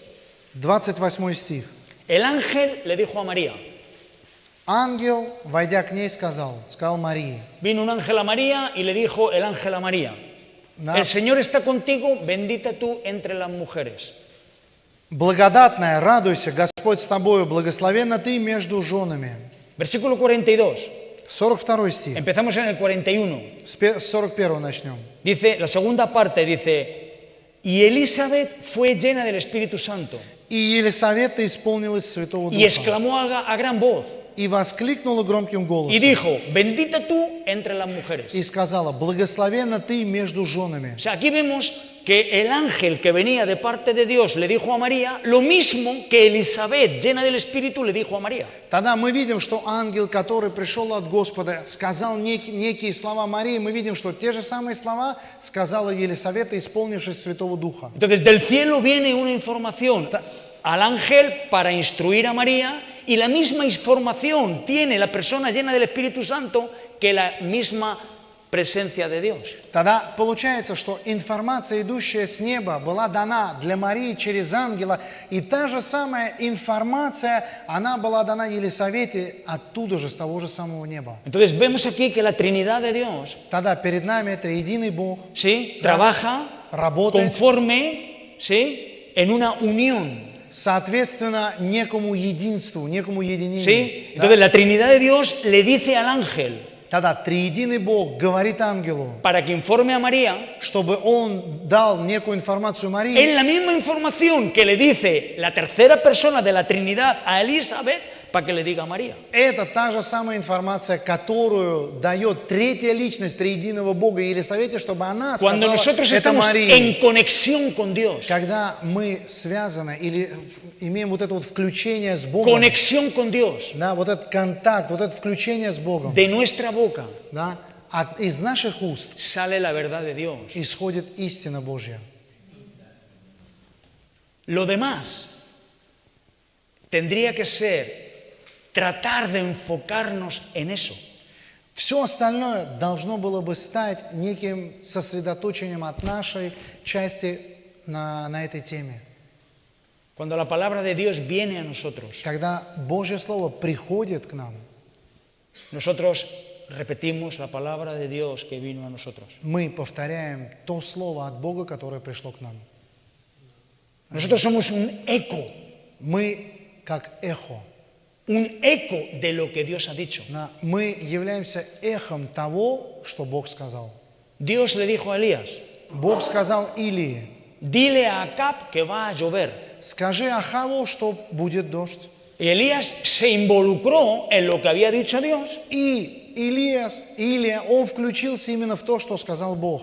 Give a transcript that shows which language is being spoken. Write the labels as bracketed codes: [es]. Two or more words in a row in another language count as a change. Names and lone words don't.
[ru] 28 стих. [es] El ángel le dijo a María. [ru] Ангел, войдя к ней, сказал Марии. [es] Vino un ángel a María y le dijo el ángel a María. [ru] Да. [es] El Señor está contigo, bendita tú entre las mujeres. [ru] Благодатная, радуйся, Господь с тобою, благословенна ты между женами. [es] Versículo 42. [ru] 42 стих. [es] Empezamos en el 41. [ru] С 41 начнем. [es] Dice, la segunda parte dice, y Elizabeth fue llena del Espíritu Santo [ru] И Елисавета исполнилась Святого [es] y [ru] Духа. [es] exclamó a gran voz [ru] И воскликнула громким [es] y [ru] голосом. [es] dijo, bendita tú entre las mujeres. [ru] И сказала, благословенна ты между женами. [es] O sea, aquí vemos que el ángel que venía de parte de Dios le dijo a María lo mismo que Elizabeth, llena del Espíritu, le dijo a María. [ru] Тогда мы видим, что ангел, который пришел от Господа, сказал некие слова Марии. Мы видим, что те же самые слова сказала Елисавета, исполнившись Святого Духа. [es] Entonces, del cielo viene una información al ángel para instruir a María y la misma información tiene la persona llena del Espíritu Santo que la misma presencia de Dios. [ru] Тогда получается, что информация, идущая с неба, была дана для Марии через ангела, и та же самая информация, она была дана Елисавете оттуда же, с того же самого неба. [es] Entonces vemos aquí que la Trinidad de Dios, [ru] Тогда перед нами триединый Бог, [es] ¿sí?, trabaja [ru] работает, [es] conforme, ¿sí?, en una unión. [ru] соответственно, некому единству, некому единению. [es] ¿Sí? [ru] Да? [es] Entonces la Trinidad de Dios le dice al ángel [ru] Тогда триединый Бог говорит ангелу, [es] para que informe a María, [ru] чтобы он дал некую информацию Марии. [es] es la misma información que le dice la tercera persona de la Trinidad a Elizabeth para que le diga a María. [ru] Это та же самая информация, которую дает третья личность триединого Бога Елисавете, чтобы она [es] Cuando [ru] сказала [es] nosotros [ru] это [es] estamos [ru] Марии. [es] en conexión con Dios, [ru] Когда мы связаны или имеем вот это вот включение с Богом, [es] conexión con Dios, [ru] да, вот этот контакт, вот это включение с Богом, [es] de nuestra boca [ru] да, из наших уст [es] sale la verdad de Dios. [ru] исходит истина Божья. [es] Lo demás tendría que ser tratar de enfocarnos en eso. [ru] Все остальное должно было бы стать неким сосредоточением от нашей части на этой теме. [es] Cuando la palabra de Dios viene a nosotros, [ru] Когда Божье Слово приходит к нам, [es] nosotros repetimos la palabra de Dios que vino a nosotros. [ru] мы повторяем то Слово от Бога, которое пришло к нам. [es] Nosotros somos un eco [ru] Мы как эхо. [es] de lo que Dios ha dicho. [ru] Мы являемся эхом того, что Бог сказал. [es] Dios le dijo a Elías, [ru] Бог сказал Илии, [es] dile a Acab que va a llover. [ru] скажи Ахаву, что будет дождь. [es] Y Elías se involucró en lo que había dicho Dios [ru] И Илия, он включился именно в то, что сказал Бог.